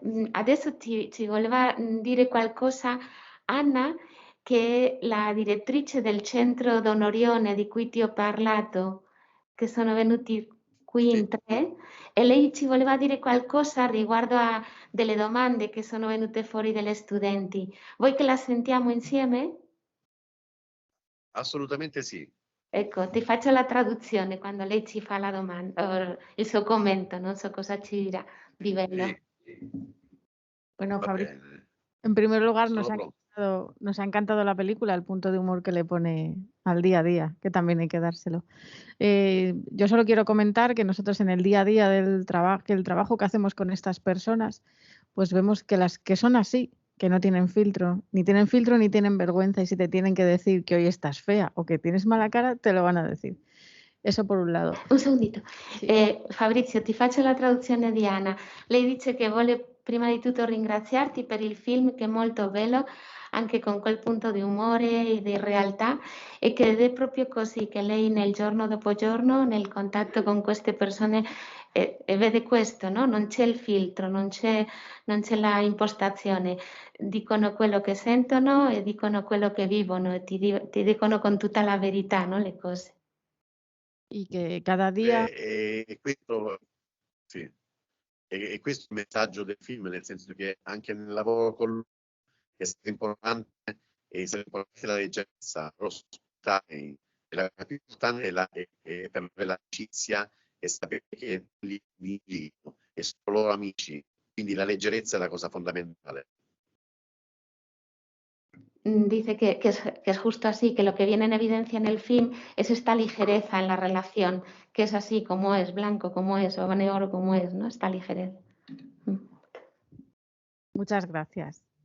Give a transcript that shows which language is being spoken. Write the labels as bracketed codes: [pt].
[it] Adesso ci voleva dire qualcosa Anna, che è la direttrice del centro Don Orione di cui ti ho parlato, che sono venuti qui in 3, e lei ci voleva dire qualcosa riguardo a delle domande che sono venute fuori dagli studenti. Vuoi che la sentiamo insieme? Assolutamente sì. Ecco, ti faccio la traduzione quando lei ci fa la domanda, il suo commento, non so cosa ci dirà di bello. [es] Bueno, [it] Va [es] Fabrizio, [it] bene. [es] en primer lugar [it] Sono pronto. [es] nos ha encantado la película, el punto de humor que le pone al día a día, que también hay que dárselo. Yo solo quiero comentar que nosotros en el día a día del trabajo que hacemos con estas personas, pues vemos que las que son así, que no tienen filtro ni tienen vergüenza, y si te tienen que decir que hoy estás fea o que tienes mala cara, te lo van a decir. Eso por un lado. Un segundito. [it] Sì. Fabrizio, ti faccio la traduzione di Anna. Lei dice che vuole prima di tutto ringraziarti per il film, che è molto bello, anche con quel punto di umore e di realtà, e che ed è proprio così che lei nel giorno dopo giorno, nel contatto con queste persone, vede questo, no? Non c'è il filtro, non c'è la impostazione. Dicono quello che sentono e dicono quello che vivono e ti dicono con tutta la verità, no? Le cose. [es] Y que cada día... [it] Questo, sì. E questo è il messaggio del film, nel senso che anche nel lavoro con lui è stato importante, la leggerezza, l'ospitalità, e la più importante per l'amicizia è sapere che lì e sono loro amici, quindi la leggerezza è la cosa fondamentale. [es] Dice que es justo así, que lo que viene en evidencia en el film es esta ligereza en la relación, que es así como es, blanco como es, o negro como es, ¿no? Esta ligereza. Muchas gracias.